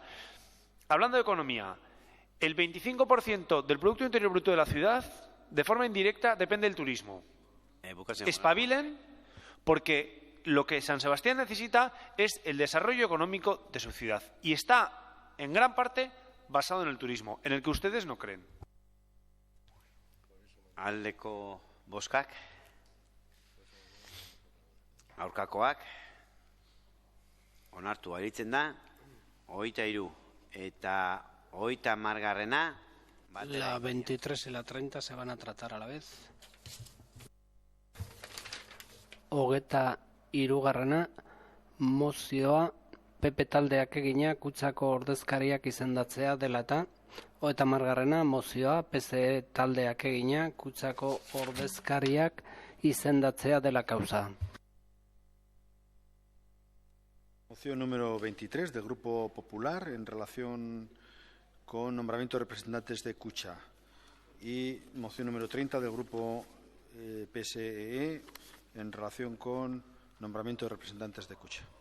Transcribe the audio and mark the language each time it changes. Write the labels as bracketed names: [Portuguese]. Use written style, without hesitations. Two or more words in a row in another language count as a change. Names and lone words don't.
[Spanish] Hablando de economía, el 25% del Producto Interior Bruto de la ciudad, de forma indirecta, depende del turismo. Espabilen, porque lo que San Sebastián necesita es el desarrollo económico de su ciudad. Y está, en gran parte, basado en el turismo, en el que ustedes no creen. [Basque] Aldeko boskak, aurkakoak, onartu aritzen da, 23 eta 30garrena. [Spanish] La 23 y la 30 se van a tratar a la vez. [Basque] 23garrena mozioa PP taldeak egina kutsako ordezkariak izendatzea dela eta 30garrena mozioa PSE taldeak egina kutsako ordezkariak izendatzea dela causa. [Spanish] Moción número 23 del Grupo Popular en relación con nombramiento de representantes de Kutxa. Y moción número 30 del Grupo PSE en relación con nombramiento de representantes de Kutxa.